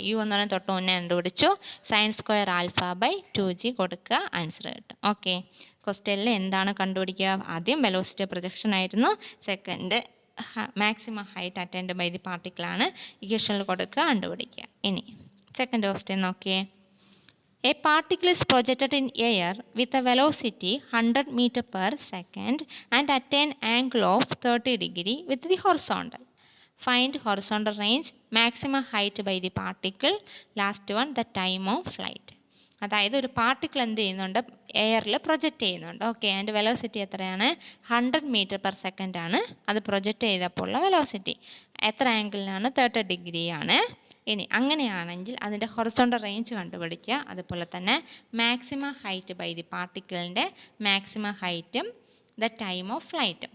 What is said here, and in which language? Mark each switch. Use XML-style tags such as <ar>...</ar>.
<ml>U എന്ന് പറയുന്നത് തൊട്ട് മുന്നേ കണ്ടുപിടിച്ചു. Sine square alpha by 2g കൊടുക്കുക, ആൻസർ കിട്ടും. ഓക്കെ. ക്വസ്റ്റ്യനിൽ എന്താണ് കണ്ടുപിടിക്കുക? ആദ്യം വെലോസിറ്റി പ്രൊജക്ഷൻ ആയിരുന്നു. Second maximum height attained by the പാർട്ടിക്കിളാണ്. ഇക്വേഷനിൽ കൊടുക്കുക, കണ്ടുപിടിക്കുക. ഇനി സെക്കൻഡ് ക്വസ്റ്റ്യൻ നോക്കിയേ.</ml> <en>A particle is projected in air with a velocity 100 meter per second and at an angle of 30 degree with the horizontal. Find horizontal range, maximum height by the particle. Last one, the time of flight.</en> <ml>അതായത് ഒരു particle എന്ത് ചെയ്യുന്നുണ്ട്? എയറിൽ project ചെയ്യുന്നുണ്ട്. Okay. അതിൻ്റെ velocity എത്രയാണ്? 100 metre per second ആണ് അത് പ്രൊജക്റ്റ് ചെയ്തപ്പോൾ ഉള്ള വെലോസിറ്റി. എത്ര ആംഗിളിനാണ്? 30 ഡിഗ്രിയാണ്. ഇനി അങ്ങനെയാണെങ്കിൽ അതിൻ്റെ ഹൊറിസോണ്ടൽ റേഞ്ച് കണ്ടുപിടിക്കുക. അതുപോലെ തന്നെ maximum height by the പാർട്ടിക്കിളിൻ്റെ maximum ഹൈറ്റും ദ ടൈം ഓഫ് ഫ്ലൈറ്റ്.</ml>